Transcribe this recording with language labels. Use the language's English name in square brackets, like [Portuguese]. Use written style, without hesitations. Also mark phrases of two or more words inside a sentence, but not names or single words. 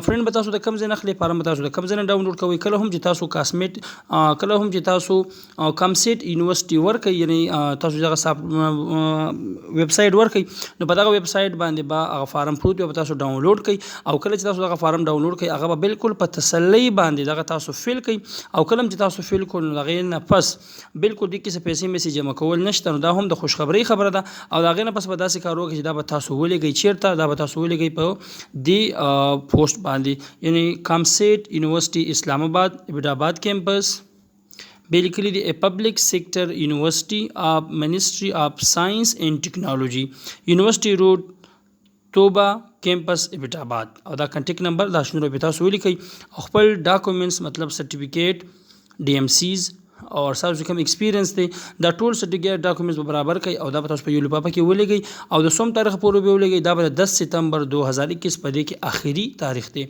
[Pashto] فرند به تاسو د کوم ځای نه اخلي، فارم به تاسو د کوم ځای نه ډاونلوډ کوئ. کله هم چې تاسو کمسیټ یونیورسيټي ورکئ، یعنی تاسو دغه ویب سایټ ورکئ نو په دغه ویب سایټ باندې به هغه فارم پروت وي، به تاسو ډاونلوډ کړئ او کله چې تاسو دغه فارم ډاونلوډ کړئ هغه به بالکل په تسلۍ باندې دغه تاسو فل کړئ او کله چې تاسو فل کړئ نو هغې نه پس بالکل دې کې پیسې میسې جمع کول نشته. نو دا هم د خوشخبری خبره ده او د هغې نه پس به داسې کار وکړئ چې دا به تاسو ولېږئ چیرته، دا به تاسو ولېږئ په دې پوسټ باندې، یعنی کمسیټ یونیورسيټي اسلام آباد ابټاباد کیمپس [English] basically the public sector university of ministry of science and [Pashto] ٹیکنالوجی، یونیورسٹی روڈ توبه کیمپس ابټاباد او دا [English] contact number [Pashto] دا شنو به تاسو ولیکئ او خپل ډاکومنټس مطلب سرټیفیکیټ ډي ام سیز او تاسو کوم ایکسپیرینس دی دا ټول [English] certificate documents [Pashto] به برابر کړئ او دا به تاسو په یو لفافه کې ولېږئ او د څوم تاریخ پورې به ولېږئ، دا به 10 سپتمبر 2021 په دې کې آخري تاریخ دی.